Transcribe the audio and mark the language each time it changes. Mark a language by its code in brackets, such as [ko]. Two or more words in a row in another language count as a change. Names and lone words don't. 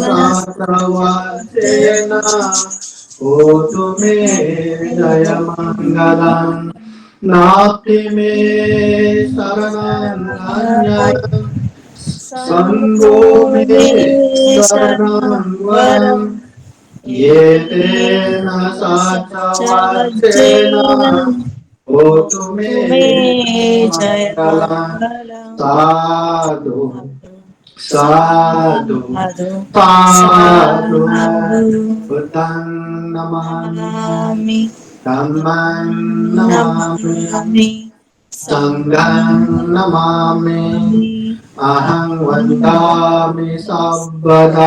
[pi] सहस्रवर्षेण भूतु मे जयमङ्गलम् नास्ति मे शरणं अन्यत् सङ्गो मे शरणं वरम् एतेन सहस्रवर्षेण भूतु मे मे मङ्गलम् जयमङ्गलम् साधु साधु साधु साधु साधु बुद्धं नमामि नमामि धम्मं नमामि नमामि सङ्घं नमामि अहं वन्दामि सर्वदा